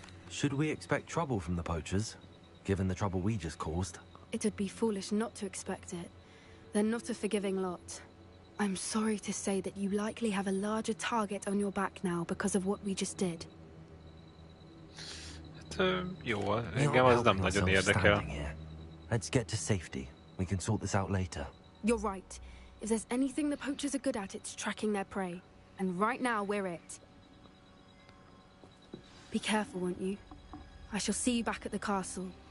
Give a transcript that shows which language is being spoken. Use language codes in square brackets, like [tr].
[en] Should we expect trouble from the poachers, given the trouble we just caused? It would be foolish not to expect it. They're not a forgiving lot. I'm sorry to say that you likely have a larger target on your back now because of what we just did. [hu] Jó, engem az nem nagyon érdekel. [en] Let's get to safety. We can sort this out later. You're right. If there's anything the poachers are good at, it's tracking their prey. And right now, we're it. Be careful, won't you? I shall see you back at the castle.